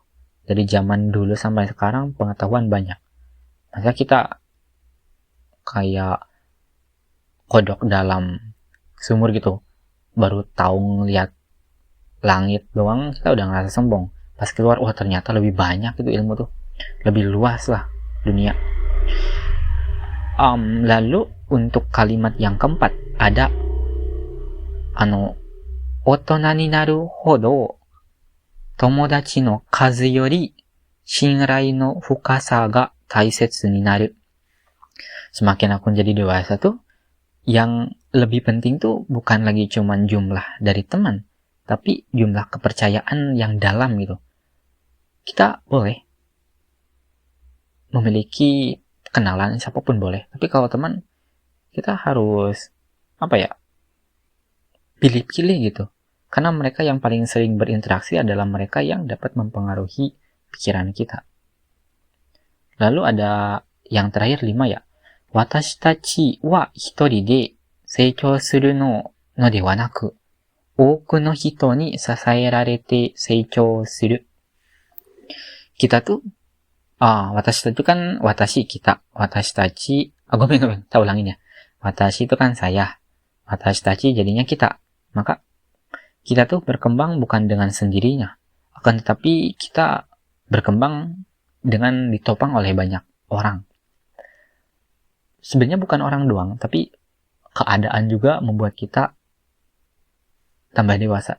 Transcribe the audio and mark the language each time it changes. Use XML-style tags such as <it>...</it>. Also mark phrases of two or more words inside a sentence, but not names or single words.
<id>Dari zaman dulu sampai sekarang pengetahuan banyak. Masa kita kayak kodok dalam sumur gitu, baru tahu ngeliat langit doang kita udah ngerasa sombong. Pas keluar, wah ternyata lebih banyak itu ilmu tuh, lebih luas lah dunia. Lalu untuk kalimat yang keempat ada</id> <ja>大人になるほど友達の数より信頼の深さが大切になる.</ja> <id>Semakin aku jadi dewasa tuh, yang lebih penting tuh bukan lagi cuman jumlah dari teman, tapi jumlah kepercayaan yang dalam gitu. Kita boleh memiliki kenalan siapapun boleh, tapi kalau teman kita harus pilih-pilih gitu. Karena mereka yang paling sering berinteraksi adalah mereka yang dapat mempengaruhi pikiran kita. Lalu ada yang terakhir 5 ya.</id> <ja>私たちは一人で成長するのではなく、多くの人に支えられて成長する.</ja> <id>Kita tuh, watashi itu kan watashi kita.</id> <ja>私たち、ごめん,</ja> <id>kita ulangin ya. Watashi itu kan saya.</id> <ja>私たち</ja> <id>jadinya kita. Maka kita tuh berkembang bukan dengan sendirinya, akan tetapi kita berkembang dengan ditopang oleh banyak orang. Sebenarnya bukan orang doang, tapi keadaan juga membuat kita tambah dewasa.</id>